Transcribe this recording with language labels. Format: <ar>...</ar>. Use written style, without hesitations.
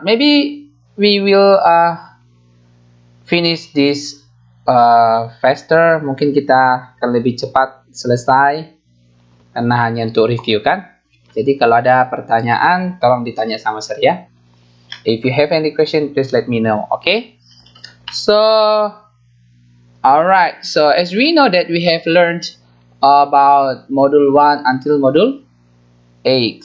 <en>Maybe we will finish this faster.</en> <id>Mungkin kita akan lebih cepat selesai karena hanya untuk review kan. Jadi kalau ada pertanyaan tolong ditanya sama saya.</id> <en>If you have any question, please let me know, okay? So, alright. So as we know that we have learned about module 1 until module 8.</en>